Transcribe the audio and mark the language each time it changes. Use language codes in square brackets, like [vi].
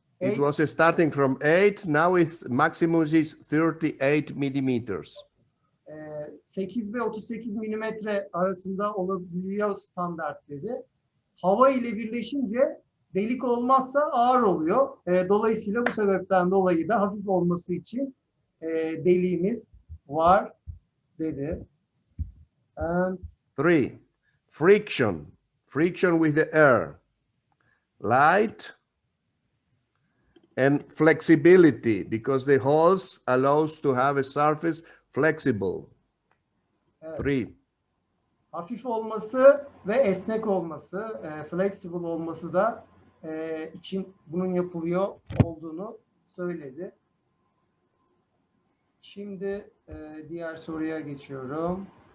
[en] It was starting from 8, now its maximum is 38 millimeters. [tr] 8 ve 38 milimetre arasında olabiliyor standart dedi. Hava ile birleşince delik olmazsa ağır oluyor. Dolayısıyla bu sebepten dolayı da hafif olması için deliğimiz var dedi. [en] And 3, friction. Friction with the air. Light and flexibility, because the holes allows to have a surface flexible. [tr] Evet. 3. Hafif olması ve esnek olması, flexible olması da için bunun yapılıyor olduğunu söyledi. Şimdi diğer soruya geçiyorum.